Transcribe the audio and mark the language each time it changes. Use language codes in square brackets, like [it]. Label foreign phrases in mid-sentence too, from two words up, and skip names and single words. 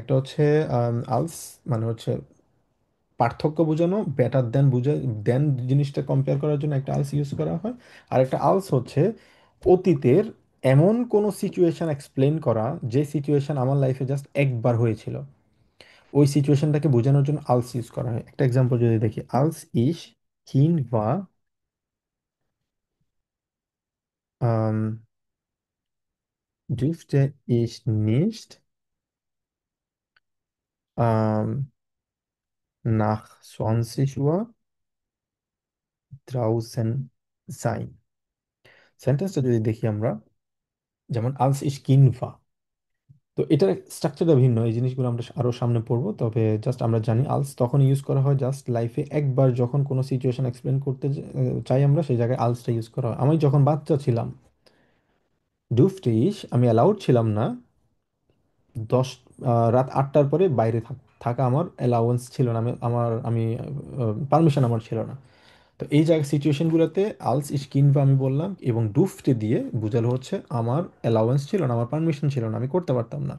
[bn] একটা হচ্ছে আলস মানে হচ্ছে পার্থক্য বোঝানো, [en] better than than [bn] জিনিসটা কম্পেয়ার করার জন্য একটা আলস ইউজ করা হয়। আর একটা আলস হচ্ছে অতীতের এমন কোনো সিচুয়েশন এক্সপ্লেন করা, যে সিচুয়েশন আমার লাইফে জাস্ট একবার হয়েছিল, ওই সিচুয়েশনটাকে বোঝানোর জন্য আলস ইউজ করা হয়। একটা এক্সাম্পল যদি দেখি, [de] als ich Kind war dürfte ich nicht, ähm, nach 20 Uhr draußen sein। [bn] সেন্টেন্সটা যদি দেখি আমরা, যেমন [de] als ich Kind war, [bn] তো এটার স্ট্রাকচারটা ভিন্ন, এই জিনিসগুলো আমরা আরো সামনে পড়বো, তবে জাস্ট আমরা জানি আলস তখন ইউজ করা হয় জাস্ট লাইফে একবার, যখন কোনো সিচুয়েশন এক্সপ্লেন করতে চাই আমরা, সেই জায়গায় আলসটা ইউজ করা হয়। আমি যখন বাচ্চা ছিলাম, [de] durfte ich, [bn] আমি অ্যালাউড ছিলাম না 10 রাত 8টার পরে বাইরে থাকা আমার অ্যালাউন্স ছিল না, আমি পারমিশন আমার ছিল না। তো এই জায়গায় সিচুয়েশনগুলোতে [de] als ich Kind war [bn] আমি বললাম, এবং ডুফটে দিয়ে বোঝালো হচ্ছে আমার অ্যালাউন্স ছিল না, আমার পারমিশন ছিল না, আমি করতে পারতাম না।